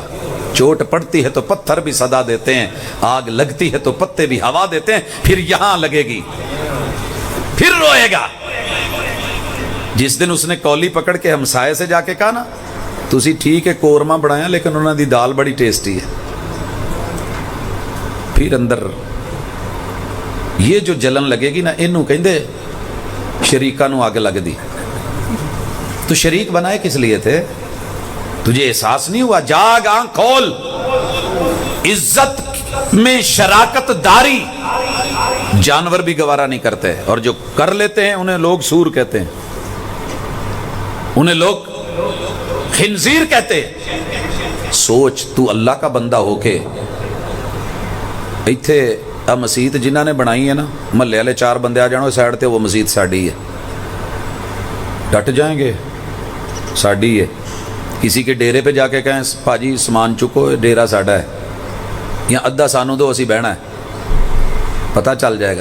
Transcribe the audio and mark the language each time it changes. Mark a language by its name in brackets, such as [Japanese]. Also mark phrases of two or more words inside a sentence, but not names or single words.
[Urdu] چوٹ پڑتی ہے تو پتھر بھی صدا دیتے ہیں، آگ لگتی ہے تو پتے بھی ہوا دیتے ہیں، پھر یہاں لگے گی، پھر روئے گا۔ جس دن اس نے کولی پکڑ کے ہمسائے سے جا کے کہا نا [Punjabi] تسی ٹھیک ہے قورمہ بنایا لیکن انہوں دی دال بڑی ٹیسٹی ہے، [Urdu] پھر اندر یہ جو جلن لگے گی نا، [Punjabi] انہوں کہندے شریکاں نو آگ لگ دی۔ [Urdu] تو شریک بنائے کس لیے تھے؟ تجھے احساس نہیں ہوا؟ جاگ آنکھ کھول، عزت میں شراکت داری جانور بھی گوارا نہیں کرتے، اور جو کر لیتے ہیں انہیں لوگ سور کہتے ہیں، انہیں لوگ خنزیر کہتے ہیں۔ سوچ تو اللہ کا بندہ ہو کے [Punjabi] ایتھے مسجد جنہاں نے بنائی ہے نا، محلے والے 4 بندے آ جانو سائڈ تے، وہ مسجد ساڈی ہے، [Urdu] ڈٹ جائیں گے [Punjabi] ساڈی ہے۔ [Urdu] کسی کے ڈیرے پہ جا کے کہیں پاجی [Punjabi] سامان چکو ڈیرا ساڈا ہے، یا ادھا سانو دو اسی بہنا ہے، [Urdu] پتہ چل جائے گا۔